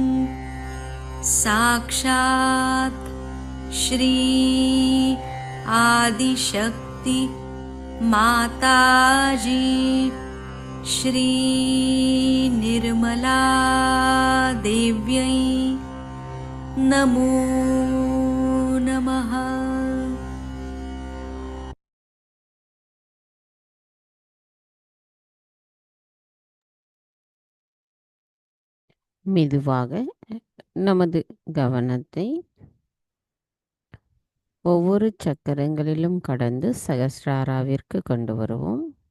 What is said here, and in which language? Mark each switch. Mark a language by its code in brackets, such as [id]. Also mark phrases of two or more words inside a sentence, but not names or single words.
[sa] साक्षात् श्री आदिशक्ति माताजी श्री निर्मला देव्यै नमो नमः। [ta] மெதுவாக நமது கவனத்தை ஒவ்வொரு சக்கரங்களிலும் கடந்து சகஸ்ராராவிற்கு கொண்டு வருவோம்.